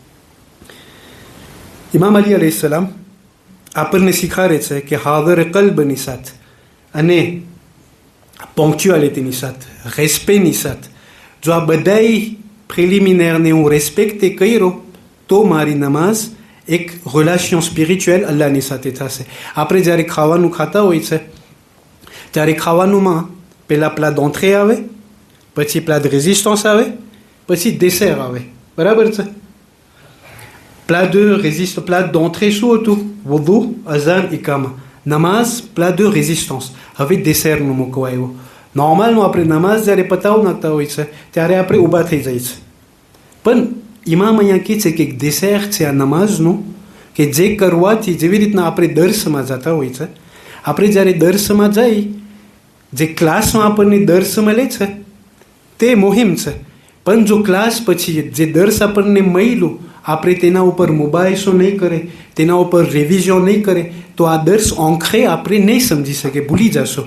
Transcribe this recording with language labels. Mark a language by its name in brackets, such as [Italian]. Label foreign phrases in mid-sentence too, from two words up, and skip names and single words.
[Gujarati] ઇમામ અલી અલૈહિસ્સલામ આપણને શીખવાડે છે કે હાદર કલ્બની સાથે અને પોંક્ચ્યુઆલિટીની સાથે, રેસ્પેની સાથે જો આ બધાય પ્રિલિમિનેરને હું રેસ્પેક્ટે કર્યો તો મારી નમાઝ એક [French] relation spirituelle [Gujarati] અલ્લાહની સાથે થશે. આપણે જ્યારે ખાવાનું ખાતા હોય છે ત્યારે ખાવાનુંમાં પહેલાં [French] plat d'entrée [Gujarati] આવે, પછી [French] plat de résistance [Gujarati] આવે, પછી ડેસેર આવે, બરાબર છે. [French] plat d'entrée [Gujarati] શું હતું? વુદુ, અઝાન, ઇકામા. નમાઝ [French] plat de résistance, [Gujarati] હવે ડેસેરનું મૂકવા આવ્યો. નોર્મલમાં આપણે નમાઝ જ્યારે પતાવ નાખતા હોય છે ત્યારે આપણે ઊભા થઈ જાય છે, પણ ઇમામ અહીંયા કહે છે કે એક ડેસેર છે આ નમાઝનું કે જે કરવાથી, જેવી રીતના આપણે દર્શમાં જતા હોય છે, આપણે જ્યારે દર્શમાં જઈ, જે ક્લાસમાં આપણને દર્શ મળે છે તે મુહિમ છે, પણ જો ક્લાસ પછી જે દર્શ આપણને મળ્યું આપણે તેના ઉપર મુબાહિસો નહીં કરે, તેના ઉપર રિવિઝન નહીં કરે તો આ દર્શ આંખે આપણે નહીં સમજી શકે, ભૂલી જશો.